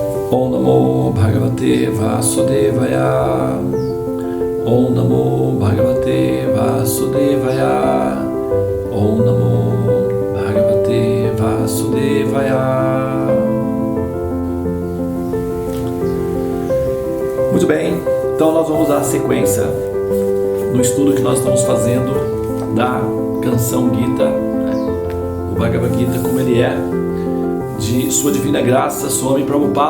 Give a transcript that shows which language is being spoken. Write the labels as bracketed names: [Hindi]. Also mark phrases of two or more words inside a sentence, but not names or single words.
[Sanskrit] ॐ नमो भगवते वासुदेवाय. ॐ नमो भगवते वासुदेवाय. ॐ नमो भगवते वासुदेवाय. [Portuguese] Muito bem, então nós vamos dar a sequência no estudo que nós estamos fazendo da canção Gita, o Bhagavad Gita como ele é, de Sua Divina Graça, Swami Prabhupada.